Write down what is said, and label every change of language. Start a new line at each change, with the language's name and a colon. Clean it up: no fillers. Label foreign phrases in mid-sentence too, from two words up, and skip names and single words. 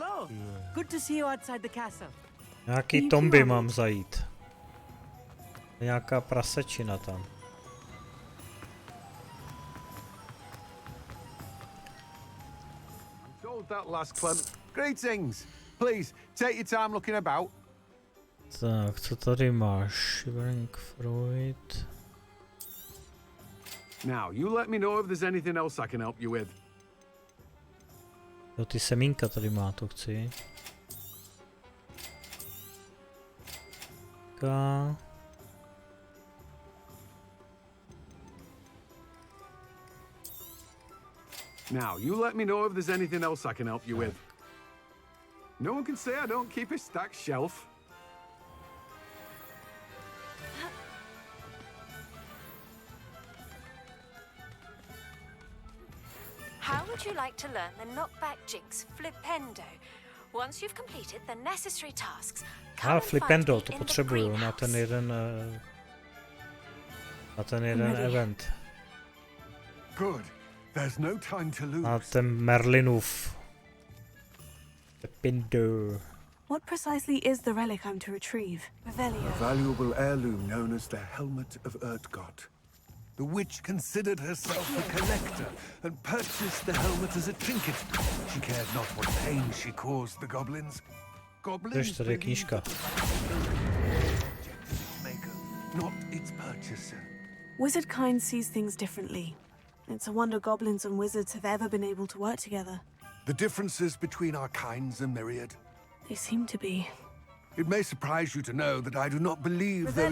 English: Good to see you outside the castle.
Czech: Nějaký tomby mám zajít. Nějaká prasečina tam.
English: Told that last Clement. Greetings. Please, take your time looking about.
Czech: Tak, co tady máš?
English: Shivering Fruit. Now, you let me know if there's anything else I can help you with.
Czech: Jo, ty semínka tady má, to chci. Ka.
English: Now, you let me know if there's anything else I can help you with. No one can say I don't keep a stacked shelf. How would you like to learn the knockback jinx Flipendo? Once you've completed the necessary tasks, come and find Flipendo, me to in the
Czech: potřebuju na ten
English: greenhouse.
Czech: jeden event.
English: Good. There's no time to lose.
Czech: Na ten Merlinův Flipendo.
English: What precisely is the relic I'm to retrieve? Revelio. A valuable heirloom known as the Helmet of Urtkot. The witch considered herself a collector and purchased the helmet as a trinket. She cared not what pain she caused the goblins. Goblins
Czech: tady je knížka.
English: maker, not its purchaser. Wizard kind sees things differently. It's a wonder goblins and wizards have ever been able to work together. The differences between our kinds are myriad. They seem to be. It may surprise you to know that I do not believe those